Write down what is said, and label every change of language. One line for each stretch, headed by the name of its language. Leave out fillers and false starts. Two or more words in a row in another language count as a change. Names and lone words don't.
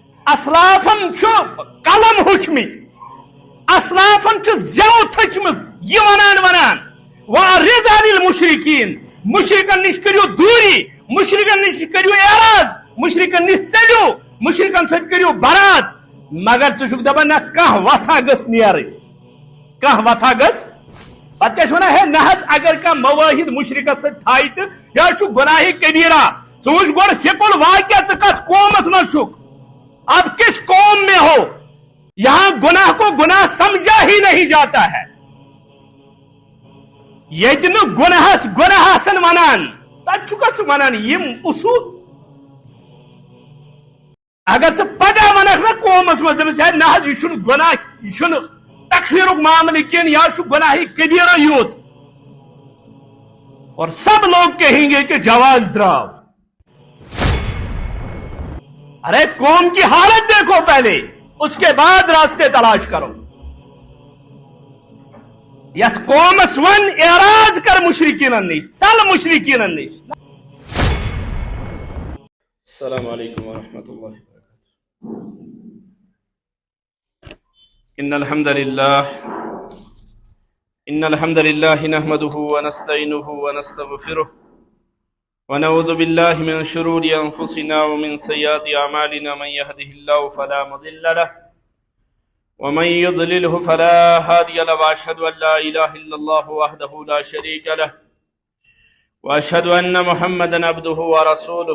Kashmiri: اسلافن قلم ہچمت اسلافن زو تھچمز یہ ونان
Arabic: وَأَعْرِضْ عَنِ الْمُشْرِكِينَ
Kashmiri: مشرکن نش کریو دوری مشرکن نش کریو اعراض مشرکن نش چلیو مشرکن ست کریو برات مگر ژٕ دپان نہ کانٛہہ وتھا گٔژھ نیرٕنۍ کانٛہہ وتھا گٔژھ پتہٕ کیٛاہ چھِ ونان ہے نہ حظ اگر کانٛہہ مواحد مشرکس سۭتۍ تھایہِ تہٕ یہِ حظ چھُ گۄناہہِ کبیرہ ژٕ وٕچھ گۄڈٕ فِقُل واقعہ ژٕ کتھ قومس منٛز چھُکھ
Urdu: اب کس قوم میں ہو یہاں گناہ کو گناہ سمجھا ہی نہیں جاتا ہے
Kashmiri: ییٚتہِ نہٕ گۄناہس گۄناہ آسن ونان تتہِ چھُکھا ژٕ ونان یِم اصوٗل اگر ژٕ پگاہ ونکھ نا قومس منٛز دپس ہے نہ حظ یہِ چھُنہٕ گۄناہ یہِ چھُنہٕ تکفیرُک معاملہٕ کینٛہہ یہِ حظ چھُ گۄناہہِ کبیرہ یوت
Urdu: اور سب لوگ کہیں گے کہ
Kashmiri: جواز دراو
Urdu: ارے قوم کی حالت دیکھو پہلے اس کے بعد راستے تلاش کرو
Kashmiri: یت قومس ون اعراض کر مشرکینن نش چل مشرکینن نش.
Arabic: السلام علیکم ورحمۃ اللہ وبرکاتہ. ان الحمد للہ نحمده ونستعینه ونستغفره ونعوذ بالله من شرور انفسنا ومن سیئات اعمالنا من يهده الله فلا مضل له ومن يضلله فلا هادي له واشهد ان لا اله الا الله وحده لا شريك له واشهد ان محمدا عبده ورسوله.